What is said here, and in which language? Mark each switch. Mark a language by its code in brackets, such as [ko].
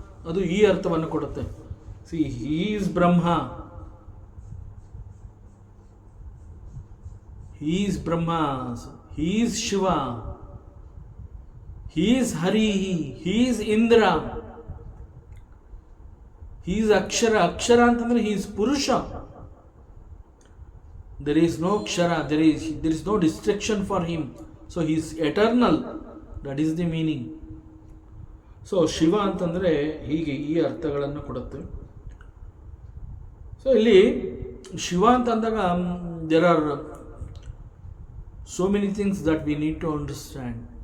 [kn] ಅದು ಈ ಅರ್ಥವನ್ನು ಕೊಡುತ್ತೆ. [en] See he is Brahma, he is Brahma, he is Shiva, he is Hari, he is Indra, he is akshara. ಅಕ್ಷರ [kn] ಅಂತಂದ್ರೆ [en] He is purusha. there is no kshara, there is no destruction for him, so he is eternal. That is the meaning. [kn] So Shiva ಅಂತಂದರೆ ಹೀಗೆ ಈ ಅರ್ಥಗಳನ್ನು ಕೊಡುತ್ತೆ. [en] so [kn] ಇಲ್ಲಿ ಶಿವ ಅಂತಂದಾಗ [en] There are so many things that we need to understand.